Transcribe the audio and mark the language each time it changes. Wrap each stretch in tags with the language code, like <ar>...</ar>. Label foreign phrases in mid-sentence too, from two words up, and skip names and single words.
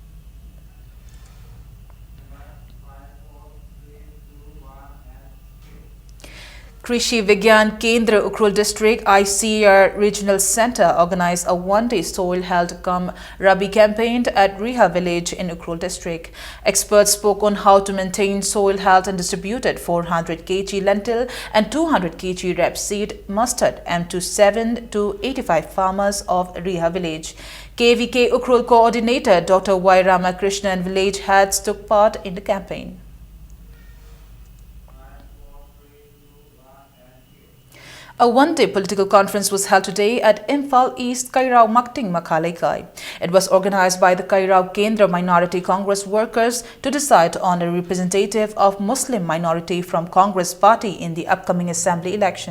<en>Krishi Vigyan Kendra Ukhrul District ICR Regional Center organized a one-day soil health cum Rabi campaign at Riha village in Ukhrul District. Experts spoke on how to maintain soil health and distributed 400 kg lentil and 200 kg rapeseed mustard M27 to 85 farmers of Riha village. KVK Ukhrul coordinator Dr. Y. Ramakrishnan and village heads took part in the campaign. A one-day political conference was held today at Imphal East Kairao Makting Makalekai. It was organized by the Kairao Kendra Minority Congress workers to decide on a representative of Muslim minority from Congress party in the upcoming assembly election.</en>